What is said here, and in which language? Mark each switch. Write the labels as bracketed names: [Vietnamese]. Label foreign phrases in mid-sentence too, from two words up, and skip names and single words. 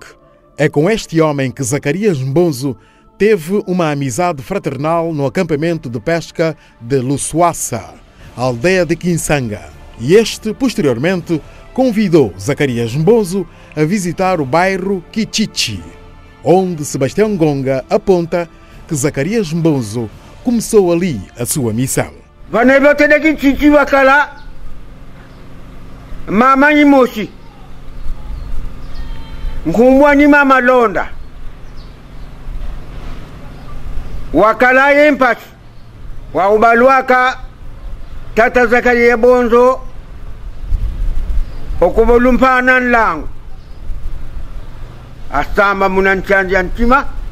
[Portuguese] É com este homem que Zacarias Mbonzo teve uma amizade fraternal no acampamento de pesca de Lusuassa, aldeia de Kinsanga. E este, posteriormente, convidou Zacarias Mbonzo a visitar o bairro Kichichi, onde Sebastião Gonga aponta que Zacarias Mbonzo começou ali a sua missão. [Kongo] Vanebote de Kichichi wakala mama ni moshi nkumbwa ni mama londa wakala yempasi wa ubalwaka Tata Zacarias Mbonzo okubolumpana nlangu asamba munanchandi antima